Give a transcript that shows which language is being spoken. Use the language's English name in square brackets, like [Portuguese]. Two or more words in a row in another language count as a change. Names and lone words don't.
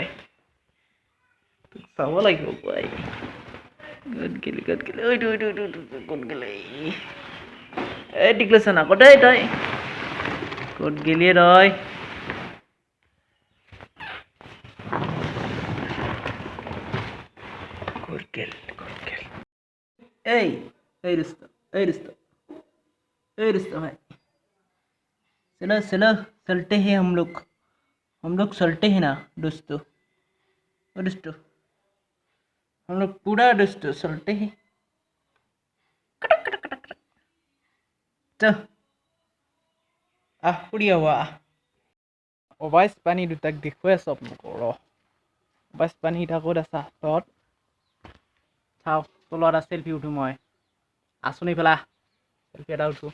[Assamese] তোক চাব লাগিব পুৱাই। ক'ত গেলি ঐ ক'ত গেলি? এই টিকলিছে না ক'ত তই? ক'ত গেলি তই? ক'ত গেল? [Hindi] এই रुस्तम भाई, चलो चलते हैं हम लोग चलते हैं ना दोस्तों, हम लोग पूरा दोस्तों चलते हैं। [Assamese] ফুৰি আহা। অবাইচ পানী দুটাক দেখুৱাই আছোঁ আপোনালোকৰ। অবাইচ পানী দুটা ক'ত আছা তহঁত? চাওঁ তলত এটা চেল্ফি উঠো, মই আছোঁ নি পেলা চেল্ফি এটা উঠো।